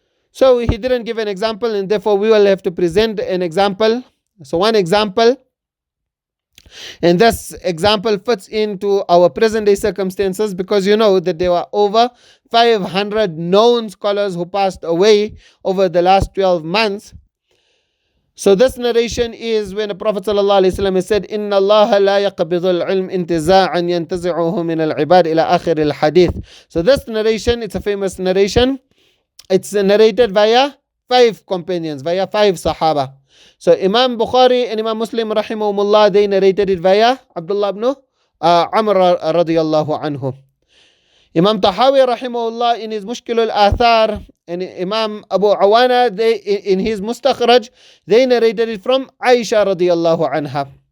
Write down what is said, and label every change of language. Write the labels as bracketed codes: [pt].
[en] So he didn't give an example, and therefore we will have to present an example. So one example, and this example fits into our present day circumstances, because you know that there were over 500 known scholars who passed away over the last 12 months. So this narration is when the Prophet ﷺ said, [ar] إِنَّ اللَّهَ لَا يَقْبِضُ الْعِلْمِ انْتِزَاعًا يَنْتَزِعُهُ مِنَ الْعِبَادِ إِلَى آخِرِ الْحَدِيثِ. [en] So this narration, it's a famous narration. It's narrated via 5 companions, via 5 Sahaba. So Imam Bukhari and Imam Muslim rahimahumullah, they narrated it via Abdullah ibn Amr radiyallahu anhu. Imam Tahawi rahimahullah in his Mushkil al-Athar and Imam Abu Awana, they in his Mustakhraj, they narrated it from Aisha radiyallahu anha.